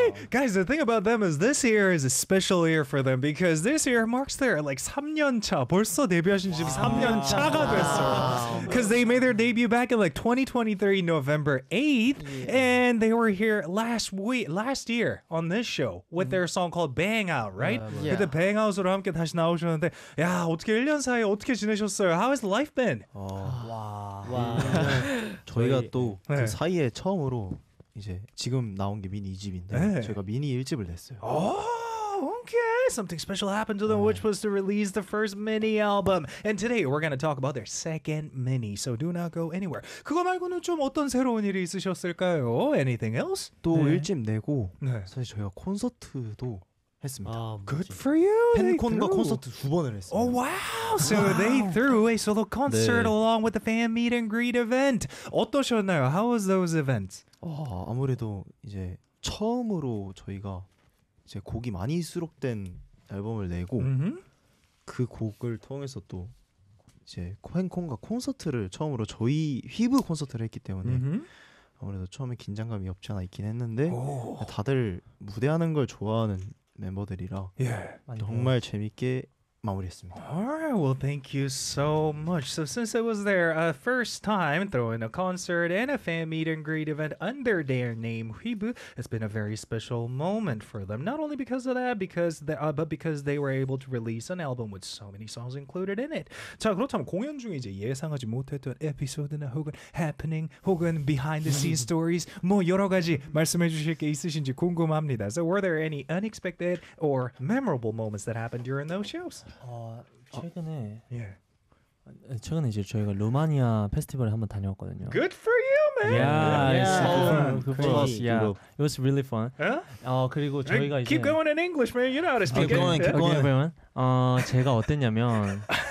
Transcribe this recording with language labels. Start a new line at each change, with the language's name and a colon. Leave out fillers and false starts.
English: Guys, the thing about them is this year is a special year for them because this year marks their like
Korean: 3년 차. 벌써 데뷔하신 지 3년 차가 됐어.
English: Because they made their debut back in like 2023 November 8th, yeah. And they were here last year on this show with their song called Bang Out, right? Yeah.
Korean: 그때 Bang Out으로 함께 다시 나오셨는데, 야 어떻게 1년 사이에 어떻게 지내셨어요?
English: How has life been?
Korean: 저희가 또 그 사이에 처음으로. 이제 지금 나온 게 미니 2집인데 네. 저희가 미니 1집을 냈어요.
English: 오, okay. Something special happened to them, 네. which was to release the first mini album. And today we're going to talk about their second mini. So do not go anywhere.
Korean: 그거 말고는 좀 어떤 새로운 일이 있으셨을까요?
English: Anything else?
Korean: 또 네. 1집 내고 네. 사실 저희가 콘서트도 했습니다.
English: Good for you.
Korean: 팬콘과 콘서트 두 번을 했어요.
English: Oh wow. So wow. they threw a solo concert 네. along with the fan meet and greet event.
Korean: 어떠셨나요?
English: How was those events?
Korean: 아무래도 이제 처음으로 저희가 이제 곡이 많이 수록된 앨범을 내고 그 곡을 통해서 또 이제 팬콘과 콘서트를 처음으로 저희 휘브 콘서트를 했기 때문에 아무래도 처음에 긴장감이 없지 않아 있긴 했는데 다들 무대하는 걸 좋아하는 멤버들이라
English: yeah.
Korean: 정말 재밌게 마무리했습니다.
English: Alright, well thank you so much. So since it was their first time throwing a concert and a fan meet and greet event under their name Hweebu, it's been a very special moment for them. Not only because of that, because they were able to release an album with so many songs included in it.
Korean: 자, 그렇다면 공연 중에 이제 예상하지 못했던 에피소드나 혹은 happening 혹은
English: behind the scenes stories
Korean: 뭐 여러 가지 말씀해 주실 게 있으신지 궁금합니다.
English: So were there any unexpected or memorable moments that happened during those shows?
Korean: 최근에
English: yeah.
Korean: 최근에 이제 저희가 루마니아 페스티벌에 한번 다녀왔거든요.
English: Good for you, man. Yeah, yeah. yeah. Oh, good for us. Yeah. It was really fun. Yeah?
Korean: 그리고 저희가
English: keep keep going in English, man. You know how to speak. Keep going, keep going,
Korean: okay, 그러면 제가 어땠냐면